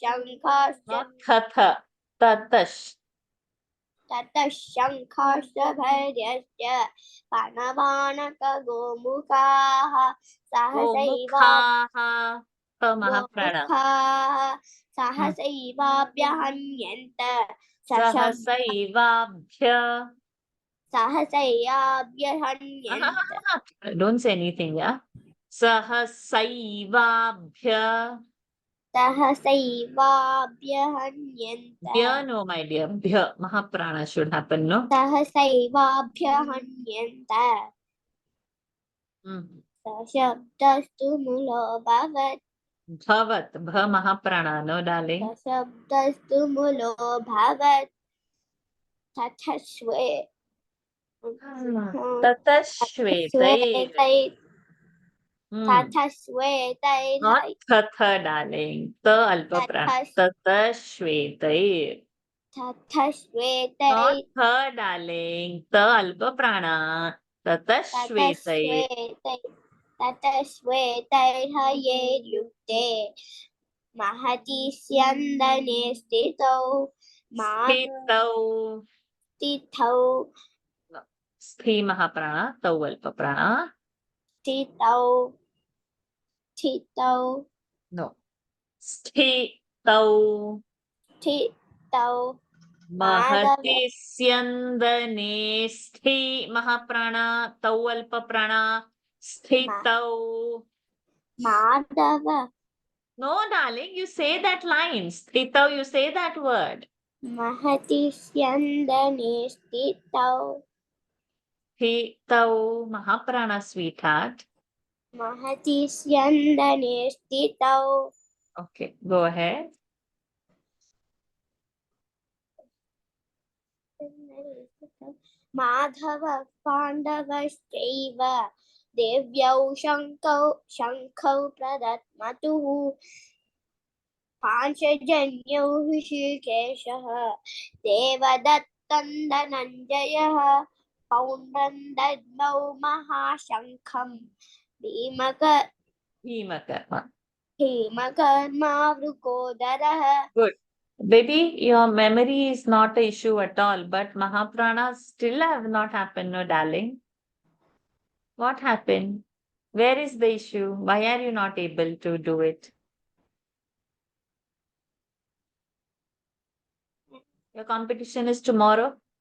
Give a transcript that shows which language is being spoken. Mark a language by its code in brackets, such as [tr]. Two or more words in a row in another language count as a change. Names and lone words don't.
[sa] शङ्खाश्च भैर्यश्च पणवानकगोमुखाः सहसैवाभ्यहन्यन्त. [en] Don't say anything, yeah? Sahasaivaabhya. No, my dear. Bhya. Mahaprana should happen, no? [sa] सहसैवाभ्यहन्यन्त सशब्दस्तु मूलो भवत्. भ महाप्राण, [en] no, darling? [sa] सशब्दस्तु मूलो भवत् ततश्वेतैः. [en] Not tatha, darling. [sa] त अल्प प्राण. [en] Tatashvetair. [sa] ततः [en] Not [sa] श्वेतै [en] her, darling. The [sa] अल्प प्राण. तत श्वेतै. ततः श्वेतैः ये युक्ते महति स्यन्दने स्थितौ Sthitau. स्थितौ स्थि महाप्राण। तौ अल्प प्राण. स्थितौ स्थितौ [en] No. Sthitau. [sa] स्थितौ माधव महति स्यन्दने। स्थि महाप्राण. तौ अल्प प्राण। स्थितौ. माधव [en] No, darling, you say that line. Sthitau, you say that word. [sa] महति स्यन्दने स्थितौ स्थितौ, महाप्राण, sweetheart. महति स्यन्दने स्थितौ [en] Okay, go ahead. [sa] माधव पाण्डवश्चैव देव्यौ शङ्खौ प्रदत्मतुः पाञ्चजन्यौ ऋषिकेशः देवदत्तं धनञ्जयः पौण्ड्रं दद्मौ महाशङ्खं Bhimakarma. भीमकर्मावृकोदरः [en] Good. Baby, your memory is not an issue at all, but Mahapranas still have not happened, no, darling. What happened? Where is the issue? Why are you not able to do it? Your competition is tomorrow.